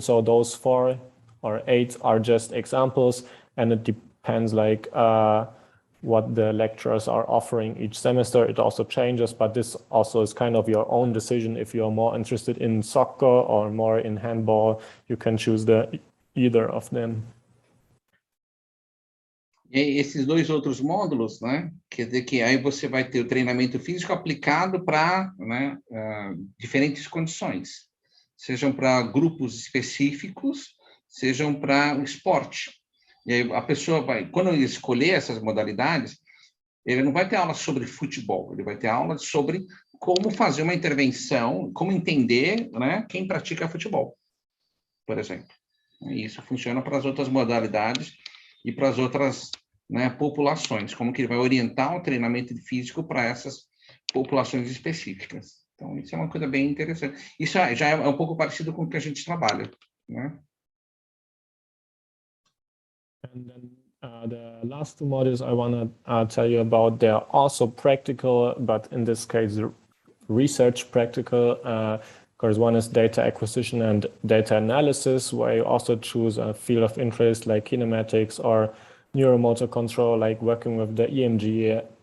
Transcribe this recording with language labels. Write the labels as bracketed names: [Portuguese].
[English] So those 4 or 8 are just examples, and it depends like what the lecturers are offering each semester. It also changes, but this also is kind of your own decision. If you're more interested in soccer or more in handball, you can choose either of them. [Portuguese] E esses 2 outros módulos, né? Quer dizer que aí você vai ter o treinamento físico aplicado para, né, diferentes condições, sejam para grupos específicos, sejam para o esporte. E aí a pessoa vai, quando ele escolher essas modalidades, ele não vai ter aula sobre futebol, ele vai ter aula sobre como fazer uma intervenção, como entender, né, quem pratica futebol, por exemplo. E isso funciona para as outras modalidades e para as outras, né, populações, como que ele vai orientar o treinamento físico para essas populações específicas. Então, isso é uma coisa bem interessante. Isso já é um pouco parecido com o que a gente trabalha, né? [English] And then the last 2 modules I want to tell you about, they're also practical, but in this case, research practical. Of course, one is data acquisition and data analysis, where you also choose a field of interest like kinematics or neuromotor control, like working with the EMG